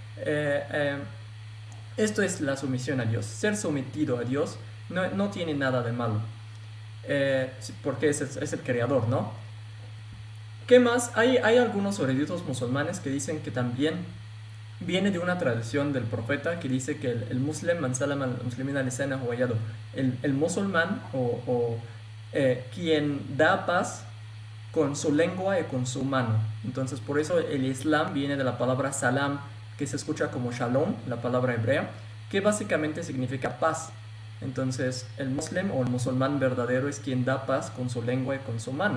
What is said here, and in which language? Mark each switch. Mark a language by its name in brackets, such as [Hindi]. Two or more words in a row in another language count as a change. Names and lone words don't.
[Spanish] Esto es la sumisión a Dios. Ser sometido a Dios no tiene nada de malo, porque es el creador, ¿no? ¿Qué más? Hay algunos eruditos musulmanes que dicen que también viene de una tradición del profeta que dice que el [Arabic] مسلم من سلم ال مسلمين ال لسانه و يده, [Spanish] el musulmán quien da paz con su lengua y con su mano. Entonces por eso el Islam viene de la palabra salam, que se escucha como shalom, la palabra hebrea, que básicamente significa paz. Entonces el muslim o el musulmán verdadero es quien da paz con su lengua y con su mano.